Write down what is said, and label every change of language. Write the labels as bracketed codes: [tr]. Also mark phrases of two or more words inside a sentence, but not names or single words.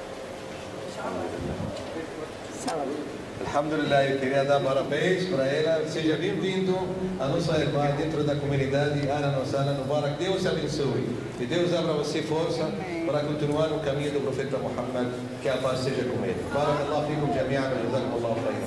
[pt] Alhamdulillah, eu queria dar parabéns para ela. Seja bem-vindo a nossa irmã dentro da comunidade [ar] أهلا وسهلا مبارك. [pt] Deus abençoe e Deus abra você força para continuar no caminho do profeta Muhammad. Que a paz seja com ele. [ar] بارك الله فيكم جميعا وجزاكم الله خيرا.